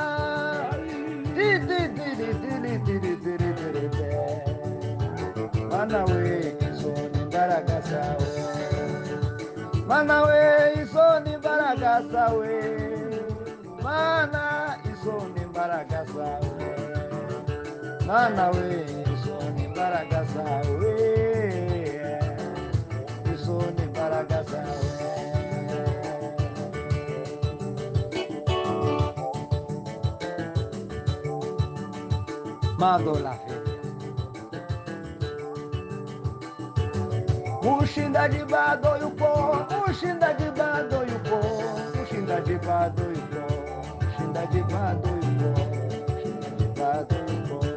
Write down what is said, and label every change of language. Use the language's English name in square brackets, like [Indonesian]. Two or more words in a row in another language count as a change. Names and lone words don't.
[Kinyarwanda] Mana we izo ni imbaraga zawe Mana we izo ni imbaraga zawe Mana izo ni imbaraga zawe Mana we izo ni imbaraga zawe Izo ni imbaraga zawe [Swahili] Mando la fe Mushindaji bado yupo Mushindaji bado yupo Mushindaji bado yupo Mushindaji bado yupo Mushindaji bado yupo